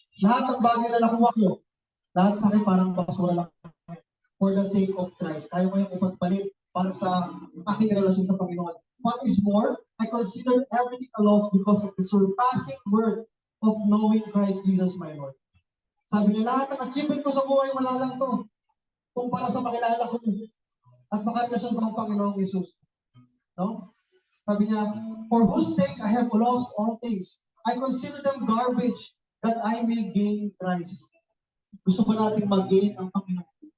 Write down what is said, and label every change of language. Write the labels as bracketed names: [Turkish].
[Filipino] Lahat ng bagay na nakuha ko, lahat sa akin parang basura lang [English] for the sake of Christ. [Filipino] Kaya ko yung ipagpalit para sa aking relasyon sa Panginoon. [English] What is more, I consider everything a loss because of the surpassing worth of knowing Christ Jesus my Lord. [Filipino] Sabi niya, lahat ng achievement ko sa buhay, wala lang to. Kung para sa makilala ko at makarelasyon ko ang Panginoong Jesus. No? Sabi niya, [English] for whose sake I have lost all things. I consider them garbage that I may gain Christ. [Filipino] Gusto ba natin mag-gain ang Panginoon?